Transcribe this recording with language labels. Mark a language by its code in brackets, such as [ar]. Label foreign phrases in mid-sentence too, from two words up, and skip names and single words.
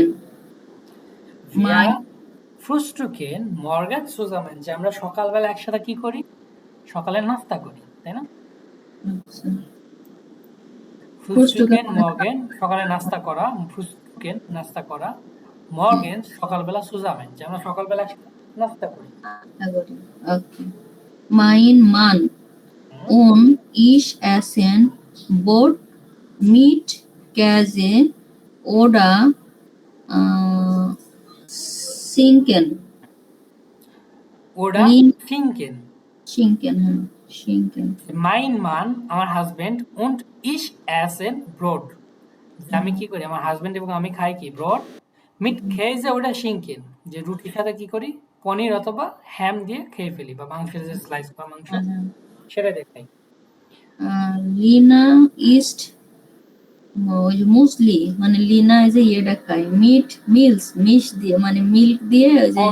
[de] wir frühstücken morgens zusammen, [bn] যে আমরা সকালবেলা একসাথে কি করি? সকালে নাস্তা করি, তাই না? আচ্ছা [de] frühstücken morgen [bn] সকালে নাস্তা করা, ফ্রুস্টুকেন নাস্তা করা, মর্গেন সকালবেলা সুজামেন, যে আমরা সকালবেলা একসাথে নাস্তা করি। Okay. [de] Mein Mann und ich essen Brot mit Käse oder Schinken. [bn] ওরা Lin- ফিঙ্কেন। [de] Schinken, হ্যাঁ Schinken. Mein Mann [bn] আমার হাজবেন্ড, [de] und ich essen Brot, [bn] যে আমি কি করি, আমার হাজবেন্ড এবং আমি খাই কি? ব্রড। মিট খেয়ে যে ওটা শিঙ্কেন, যে রুটির সাথে কি করি? পনির অথবা হ্যাম দিয়ে খেয়ে ফেলি, বা মাংসের যে স্লাইস বা মাংস সেটা দিয়ে খাই। [de] Lina isst [bn] ওই যে মুসলি মানে লিনা এই যে ইয়েটা খায় [de] mit Milch [bn] দিয়ে মানে মিল্ক দিয়ে ওই যে